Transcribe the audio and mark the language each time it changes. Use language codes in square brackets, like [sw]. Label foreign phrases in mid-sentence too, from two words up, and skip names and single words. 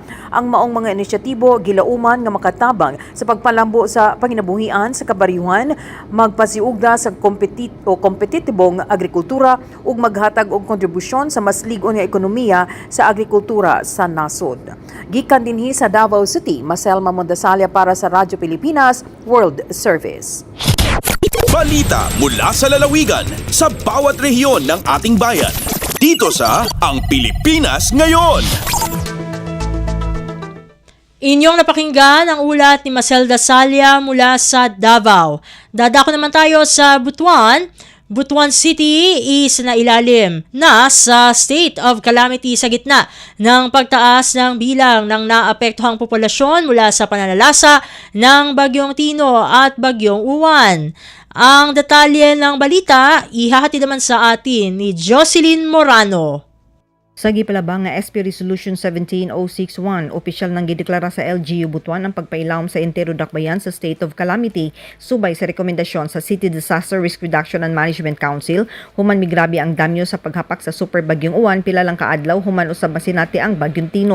[ceb] Ang maong mga inisyatibo gilauman nga makatabang sa pagpalambo sa panginabuhian sa kabaryuhan, magpasiugda sa kompetitibong agrikultura ug maghatag og kontribusyon sa mas lig-on nga ekonomiya sa agrikultura sa nasod. Gikan dinhi sa Davao City, Maselma Mondasalia para sa Radyo Pilipinas World Service. [tl] Balita mula sa lalawigan sa bawat rehiyon ng ating bayan. Dito sa Ang Pilipinas Ngayon. Inyong napakinggan ang ulat ni Maselda Salia mula sa Davao. Dadako naman tayo sa Butuan. Butuan City is nailalim na sa [en] state of calamity [tl] sa gitna ng pagtaas ng bilang ng naapektuhang populasyon mula sa pananalasa ng Bagyong Tino at Bagyong Uwan. Ang detalye ng balita ihahatid naman sa atin ni Jocelyn Morano. [ceb] Sa gipalabang nga SP Resolution 17061, opisyal nang gideklara sa LGU Butuan ang pagpailawom sa entero dakbayan sa [en] state of calamity [ceb] subay sa rekomendasyon sa City Disaster Risk Reduction and Management Council human migrabe ang damyo sa paghapak sa Super Bagyong Uwan pila lang kaadlaw human usab masinati ang Bagyong Tino.